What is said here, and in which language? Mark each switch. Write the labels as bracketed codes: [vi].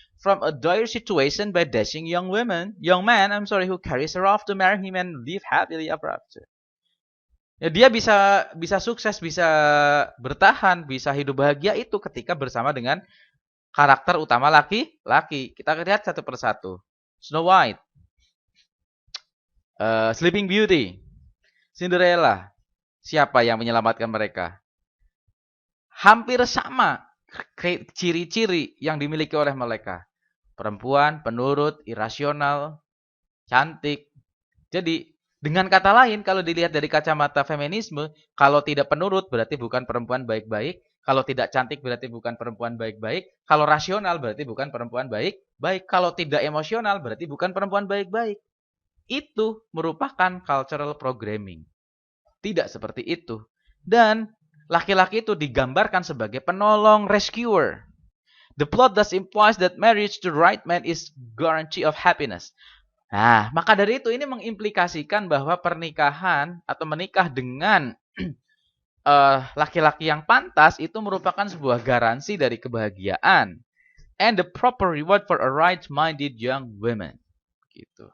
[en] From a dire situation by dashing young man, who carries her off to marry him and live happily ever after. [id] Ya, dia bisa sukses, bisa bertahan, bisa hidup bahagia itu ketika bersama dengan karakter utama laki-laki. Kita lihat satu persatu. Snow White, Sleeping Beauty, Cinderella. Siapa yang menyelamatkan mereka? Hampir sama ciri-ciri yang dimiliki oleh mereka. Perempuan, penurut, irasional, cantik. Jadi, dengan kata lain, kalau dilihat dari kacamata feminisme, kalau tidak penurut berarti bukan perempuan baik-baik. Kalau tidak cantik berarti bukan perempuan baik-baik. Kalau rasional berarti bukan perempuan baik-baik. Kalau tidak emosional berarti bukan perempuan baik-baik. Itu merupakan cultural programming. Tidak seperti itu. Dan laki-laki itu digambarkan sebagai penolong, rescuer. [en] The plot thus implies that marriage to the right man is guarantee of happiness. [id] Nah, maka dari itu ini mengimplikasikan bahwa pernikahan atau menikah dengan laki-laki yang pantas itu merupakan sebuah garansi dari kebahagiaan. [en] And the proper reward for a right-minded young woman. Gitu.